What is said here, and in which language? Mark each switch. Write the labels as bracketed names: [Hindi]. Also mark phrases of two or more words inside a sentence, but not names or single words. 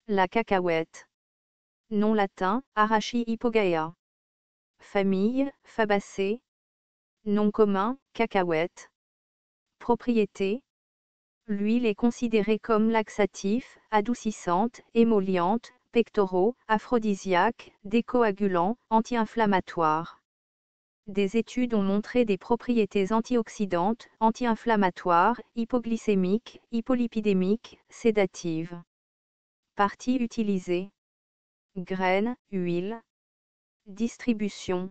[French] La cacahuète. Nom latin, Arachis hypogaea. Famille, Fabacées. Nom commun, cacahuète. Propriété. L'huile est considérée comme laxatif, adoucissante, émolliente, pectoraux, aphrodisiaque, décoagulant, anti-inflammatoire. Des études ont montré des propriétés antioxydantes, anti-inflammatoires, hypoglycémiques, hypolipidémiques, sédatives. Parties utilisées. Graines, huile. Distribution.